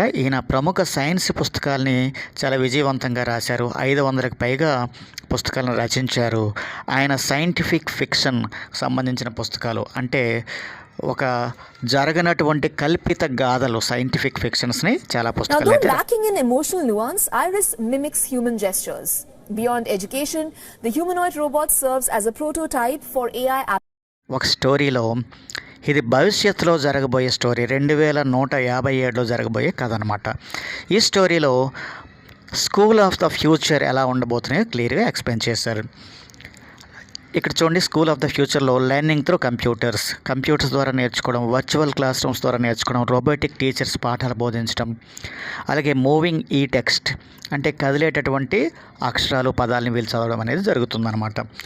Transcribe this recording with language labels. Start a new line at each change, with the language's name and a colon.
Telugu: ఈయన ప్రముఖ సైన్స్ పుస్తకాలని చాలా విజయవంతంగా రాశారు. 500కి పైగా పుస్తకాలను రచించారు. ఆయన సైంటిఫిక్ ఫిక్షన్ సంబంధించిన పుస్తకాలు అంటే ఒక జరగనటువంటి కల్పిత గాథలు, సైంటిఫిక్ ఫిక్షన్స్ని చాలా పుస్తకాలు.
English: Now, though lacking in emotional nuance, Iris mimics human gestures. Beyond education, the humanoid robot serves as a prototype for AI.
Telugu: ఒక స్టోరీలో ఇది భవిష్యత్తులో జరగబోయే స్టోరీ, 2157లో జరగబోయే కథ అనమాట. ఈ స్టోరీలో స్కూల్ ఆఫ్ ద ఫ్యూచర్ ఎలా ఉండబోతున్నాయో క్లియర్గా ఎక్స్ప్లెయిన్ చేశారు. ఇక్కడ చూడండి, స్కూల్ ఆఫ్ ద ఫ్యూచర్లో లెర్నింగ్ త్రూ కంప్యూటర్స్ ద్వారా నేర్చుకోవడం, వర్చువల్ క్లాస్ రూమ్స్ ద్వారా నేర్చుకోవడం, రోబోటిక్ టీచర్స్ పాఠాలు బోధించడం, అలాగే మూవింగ్ ఈ టెక్స్ట్ అంటే కదిలేటటువంటి అక్షరాలు, పదాలని వీళ్ళు చదవడం అనేది జరుగుతుందన్నమాట.